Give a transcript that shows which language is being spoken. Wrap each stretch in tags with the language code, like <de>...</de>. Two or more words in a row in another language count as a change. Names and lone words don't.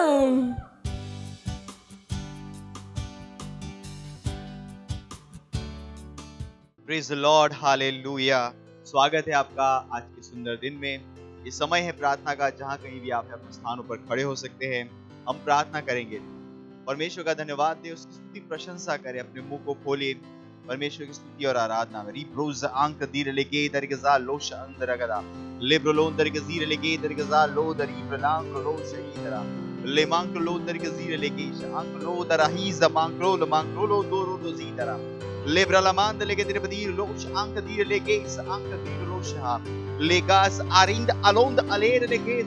<en>Praise the Lord, हालेलुया।</en> <hi>स्वागत है आपका आज के सुंदर दिन में। ये समय है प्रार्थना का, जहां कहीं भी आप अपने स्थानों पर खड़े हो सकते हैं। हम प्रार्थना करेंगे, परमेश्वर का धन्यवाद दें, उसकी स्तुति प्रशंसा करें, अपने मुंह को खोलिए, परमेश्वर की स्तुति और आराधना में। रिब्रोज आंक दीर लेके दरगजा लोश अंदरगदा लेब्रोलोन दरगजीर लेके दरगजा लो दरी प्रलांक लो शहीदरा ले मांक लो दरगजीर लेके आंक लो दराही जमांक लो दोरो दोजीदरा लेब्रालामांद लेके तेरे बदीर लोश अंक दीर लेके इस अंक दीर लोश हा लेगास आरिंद अलोंद अलेर लेके</hi>